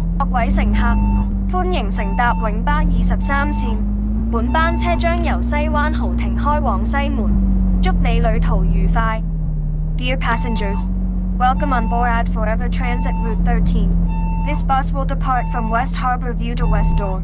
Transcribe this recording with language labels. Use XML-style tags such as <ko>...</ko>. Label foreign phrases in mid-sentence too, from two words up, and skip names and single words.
<yue>位乘客，歡迎乘搭永巴23線。本班車將由西灣豪庭開往西門，祝你旅途愉快。</yue> <en>Dear passengers, welcome on board Forever Transit Route 13. This bus will depart from West Harbor View to West Door.</en>